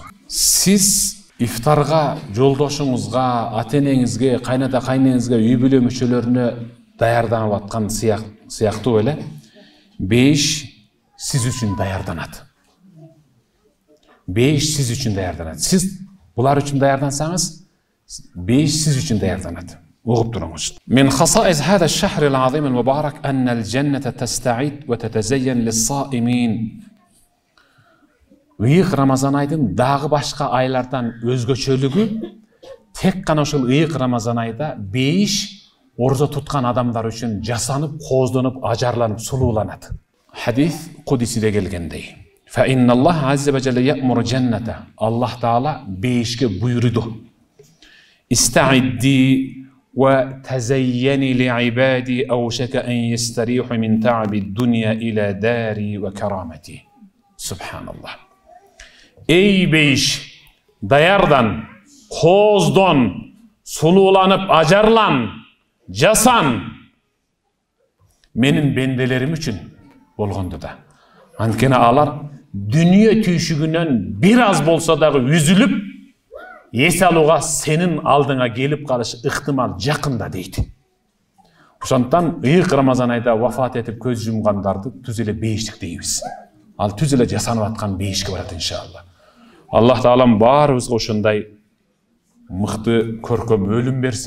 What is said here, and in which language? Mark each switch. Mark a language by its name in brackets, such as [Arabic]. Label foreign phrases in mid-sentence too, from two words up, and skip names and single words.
[Kyrgyz] Сиз ифтарга жолдошуңузга, ата-энеңизге, кайната кайнеңизге, үй бүлө мүчөлөрүнө даярданып аткан сыяктуу эле бейиш сиз үчүн даярданат. Бейиш сиз үчүн даярданат. Сиз булар үчүн даярдансаңыз, бейиш сиз үчүн даярданат. Угуп туруңуз. [Arabic] من خصائص هذا الشهر العظيم المبارك أن الجنة تستعد وتتزين للصائمين. [Kyrgyz] Ыйык Рамазан айдын дагы башка айлардан өзгөчөлүгү тек гана ошол ыйык Рамазан айда бейиш орозо туткан адамдар үчүн жасанып, кооздонуп, ажарланып, сулууланат. Хадис Кудисиде келгендей. [Arabic] فإن الله عز وجل يأمر الجنة. [Kyrgyz] Аллах Таала бейишке буйруду. [Arabic] استعدي وتزيني لعبادي أوشك أن يستريحوا من تعب الدنيا إلى داري وكرامتي. Subhanallah. [Kyrgyz] Эй бейиш, даярдан, кооздон, сулууланып ажарлан, жасан, менин бенделерим үчүн болгонду да. Анткени алар, дүйнө түйшүгүнөн бираз болсо дагы үзүлүп, ес алууга senin алдыңа келип калышы ыктымал жакында дейт. Ошондуктан ыйык Рамазан айда вафат этип көз жумгандарды түз эле бейиштик дейбиз. Ал түз эле жасанып аткан бейишке барат иншалла. Аллах Таалам баарыбызга ошондой мыкты көркөм өлүм берсин.